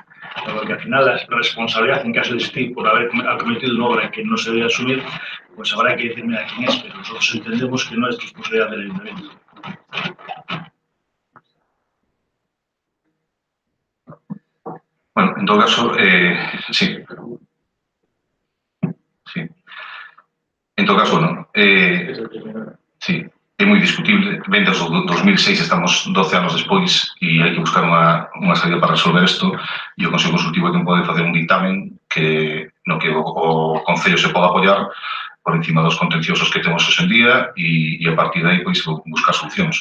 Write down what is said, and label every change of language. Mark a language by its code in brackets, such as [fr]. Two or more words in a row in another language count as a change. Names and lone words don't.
[es] Porque al final la responsabilidad en caso de existir por haber cometido una obra que no se debe asumir, pues habrá que determinar quién es, pero nosotros entendemos que no es responsabilidad del ayuntamiento. Bueno, en todo caso, sí. Sí. [gl] En todo caso, bueno, sí, é moi discutible. Vende o 2006, estamos 12 anos despois e hai que buscar unha salida para resolver isto, e o Consello Consultivo é quen pode facer un dictamen no que o Concello se pode apoiar por encima dos contenciosos que temos hoxe en día e a partir de aí pois, buscar solucións.